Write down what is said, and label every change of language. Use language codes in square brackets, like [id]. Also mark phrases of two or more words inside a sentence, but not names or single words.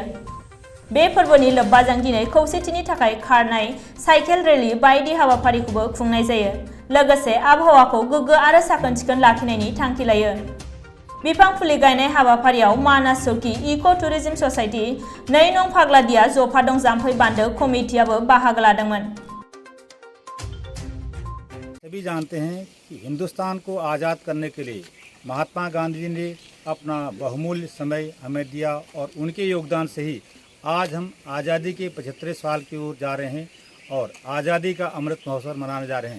[brx] बे फोरबोनि लोब्बाजों दिनै खौसेथिनि थाखाय खारनाय, साइकेल रेली बायदि हाबाफारिखौबो खुंनाय जायो। लोगोसे आबहावाखौ गोग्गो आरो साखोन-सिखोन लाखिनायनि थांखि लायो। बिफां फुलि गायनाय हाबाफारियाव मानास सौकी इक' टुरिज्म ससाइटि, 2 नं फाग्लादिया जफादं जाम्फै बान्दो कमिटियाबो बाहागो लादोंमोन। [hi] सभी जानते हैं कि हिंदुस्तान को आज़ाद करने के लिए महात्मा गांधी जी ने अपना बहुमूल्य समय हमें दिया और उनके योगदान से ही आज हम आज़ादी के 75 साल की ओर जा रहे हैं और आज़ादी का अमृत महोत्सव मनाने जा रहे हैं।